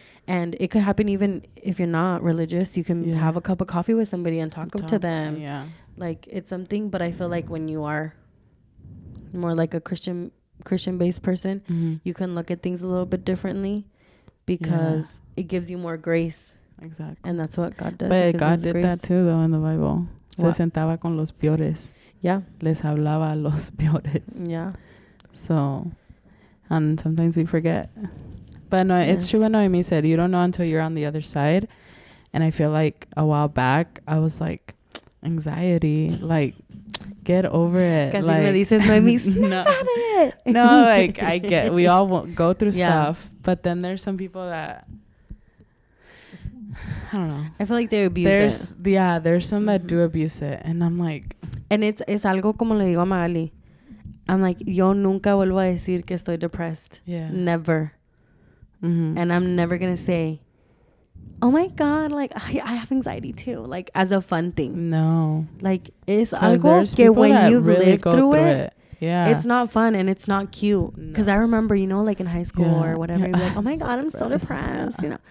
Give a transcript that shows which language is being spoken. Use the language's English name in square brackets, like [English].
[English] And it could happen even if you're not religious. You can have a cup of coffee with somebody and talk to them. Yeah. Like, it's something, but I feel like when you are more like a Christian-based person, mm-hmm. you can look at things a little bit differently, because it gives you more grace. Exactly. And that's what God does. But God did grace. That too, though, in the Bible. What? [Spanish] Se sentaba con los peores. [English] Yeah. [Spanish] Les hablaba a los peores. [English] Yeah. So, and sometimes we forget. But no, it's true what Noemi said. You don't know until you're on the other side. And I feel like a while back, I was like, anxiety, like, get over it. [Spanish] Casi [English] like, [Spanish] me dices, [English] Noemi, no, like, we all go through stuff. But then there's some people that, I don't know. I feel like they abuse it. Yeah, there's some that do abuse it. And I'm like. And it's [Spanish] algo como le digo a Magaly. [English] I'm like, [Spanish] yo nunca vuelvo a decir que estoy depressed. [English] Yeah. Never. Mm-hmm. And I'm never going to say, oh my God, like, I have anxiety too. Like, as a fun thing. No. Like, it's [Spanish] algo que [English] when you've really lived through it. Yeah. It's not fun and it's not cute. Because I remember, you know, like in high school or whatever, you're like, oh my God, I'm so depressed, you know.